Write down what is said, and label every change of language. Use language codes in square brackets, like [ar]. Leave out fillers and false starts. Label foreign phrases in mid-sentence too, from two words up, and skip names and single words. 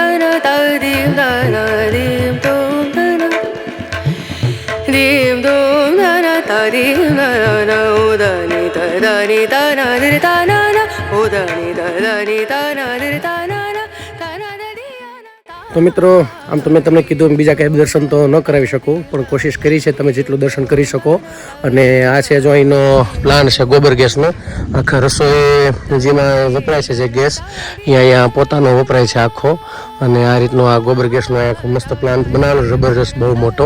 [gu] na da dim da na dim dum da na dim dum da na da dim da na da ni da na di da na na da ni da na di da na da na da na di na તો મિત્રો આમ તો મેં તમને કીધું બીજા કંઈ દર્શન તો ન કરાવી શકું, પણ કોશિશ કરી છે તમે જેટલું દર્શન કરી શકો. અને આ છે જો અહીંનો પ્લાન છે ગોબર ગેસનો. આખા રસોઈ જેમાં વપરાય છે જે ગેસ અહીંયા પોતાનો વપરાય છે આખો. અને આ રીતનો આ ગોબર ગેસનો આખો મસ્ત પ્લાન્ટ બનાવેલો, જબરજસ્ત બહુ મોટો.